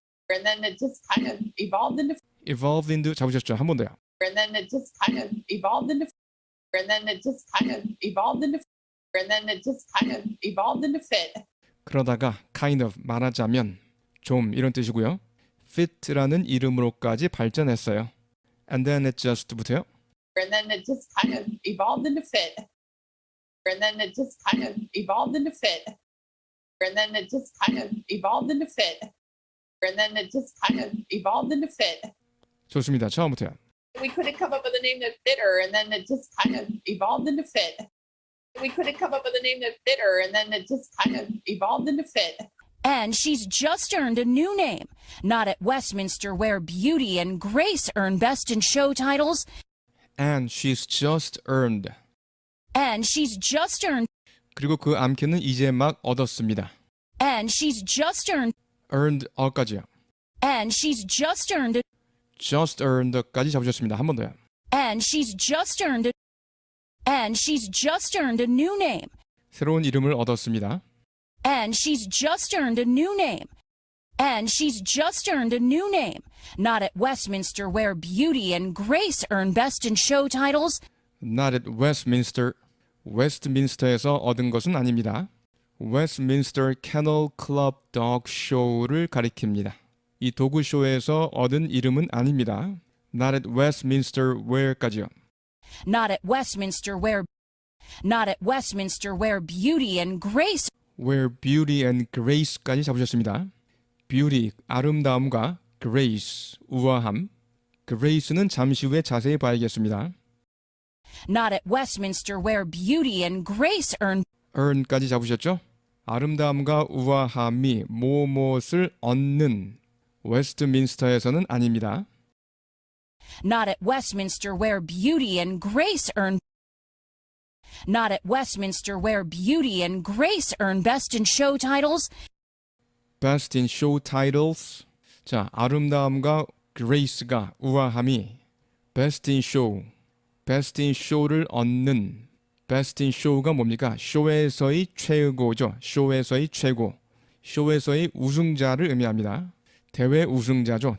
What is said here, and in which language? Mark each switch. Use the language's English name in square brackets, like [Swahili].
[English] And then it just kind of evolved into. evolved into [Korean] 잡으셨죠? 한 번 더요. [English] And then it just kind of evolved into. And then it just kind of evolved into. And then it just kind of evolved into Fit. [Korean] 그러다가 [English] kind of [Korean] 말하자면 좀 이런 뜻이고요. fit라는 이름으로까지 발전했어요. [English] And then it just부터요. And then it just kind of evolved into Fit. And then it just kind of evolved into Fit. And then it just kind of evolved into Fit. And then it just kind of evolved into Fit. [Korean] 좋습니다. 처음부터요. [English] We couldn't come up with a name that fit her, and then it just kind of evolved into Fit. We couldn't come up with a name that fit her, and then it just kind of evolved into Fit. And she's just earned a new name. Not at Westminster, where beauty and grace earn best in show titles. And she's just earned. And she's just earned. [Korean] 그리고 그 암캐는 이제 막 얻었습니다. [English] And she's just earned. earned [Korean] 어까지요. [English] And she's just earned. just earned [Korean] 까지 잡으셨습니다. 한 번 더요. [English] And she's just earned. And she's just earned a new name. [Korean] 새로운 이름을 얻었습니다. [English] And she's just earned a new name. And she's just earned a new name. Not at Westminster, where beauty and grace earn best in show titles. Not at Westminster. [Korean] 웨스트민스터에서 얻은 것은 아닙니다. Westminster Kennel Club Dog Show를 가리킵니다. 이 도구쇼에서 얻은 이름은 아닙니다. [English] Not at Westminster where까지요. Not at Westminster, where. Not at Westminster, where beauty and grace. Where beauty and grace [Korean] 까지 잡으셨습니다. beauty, 아름다움과 grace, 우아함. grace는 잠시 후에 자세히 봐야겠습니다. [English] Not at Westminster, where beauty and grace earn. [Korean] earn까지 잡으셨죠? 아름다움과 우아함이 무엇을 얻는 웨스트민스터에서는 아닙니다. [English] Not at Westminster, where beauty and grace earn. Not at Westminster, where beauty and grace earn best in show titles. Best in show titles. [Korean] 자, 아름다움과 grace가 우아함이 [English] best in show, best in show [Korean] 를 얻는 Best in show가 뭡니까? 쇼에서의 최고죠. 쇼에서의 최고. 쇼에서의 우승자를 의미합니다. 대회 우승자죠.